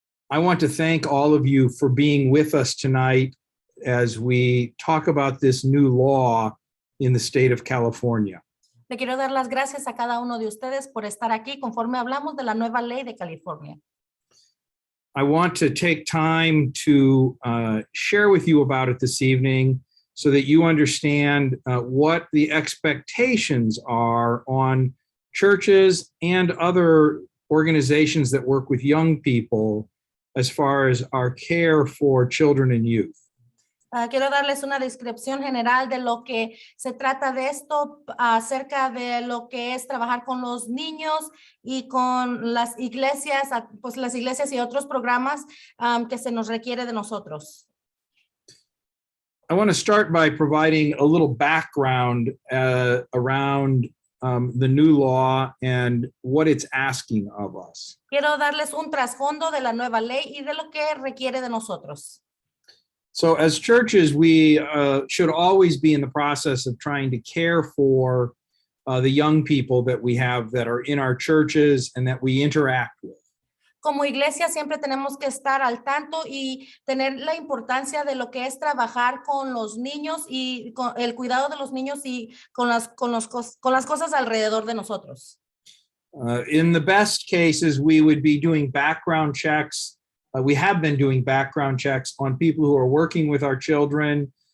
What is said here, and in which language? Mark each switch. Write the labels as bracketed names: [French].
[English] I want to thank all of you for being with us tonight as we talk about this new law in the state of California. [Spanish] Le quiero dar las gracias a cada uno de ustedes por estar aquí conforme hablamos de la nueva ley de California. [English] I want to take time to share with you about it this evening so that you understand what the expectations are on churches and other organizations that work with young people as far as our care for children and youth. [Spanish] Quiero darles una descripción general de lo que se trata de esto, acerca de lo que es trabajar con los niños y con las iglesias, pues las iglesias y otros programas que se nos requiere de nosotros. [English] I want to start by providing a little background around the new law and what it's asking of us. [Spanish] Quiero darles un trasfondo de la nueva ley y de lo que requiere de nosotros. [English] So as churches, we should always be in the process of trying to care for the young people that we have that are in our churches and that we interact with. [Spanish] Como iglesia siempre tenemos que estar al tanto y tener la importancia de lo que es trabajar con los niños y con el cuidado de los niños y con las cosas alrededor de nosotros. [English] In the best cases, we would be doing background checks. We have been doing background checks on people who are working with our children.